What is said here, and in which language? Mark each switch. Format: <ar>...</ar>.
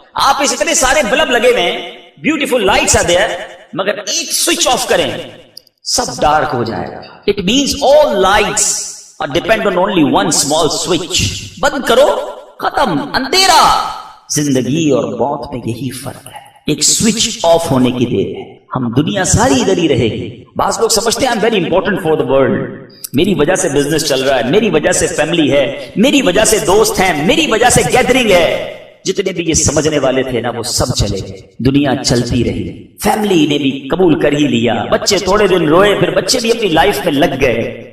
<ur>آپ اس اتنے سارے بلب لگے ہوئے ہیں،</ur> <en>beautiful lights are there,</en> <ur>مگر ایک سوئچ آف کریں سب ڈارک ہو جائے گا.</ur> <en>It means all lights are depend on only one small switch.</en> <ur>بند کرو، ختم، اندھیرا. زندگی اور موت میں یہی فرق ہے، ایک سوئچ آف ہونے کی دیر ہے. ہم دنیا ساری ادھر ہی رہے گی. بعض لوگ سمجھتے ہیں</ur> <en>I'm very important for the world.</en> <ur>میری وجہ سے بزنس چل رہا ہے، میری وجہ سے فیملی ہے، میری وجہ سے دوست ہیں، میری وجہ سے گیدرنگ ہے. جتنے بھی یہ سمجھنے والے تھے نا وہ سب چلے گئے. دنیا چلتی رہی، فیملی نے بھی قبول کر ہی لیا، بچے تھوڑے دن روئے، پھر بچے بھی اپنی لائف میں لگ گئے.</ur>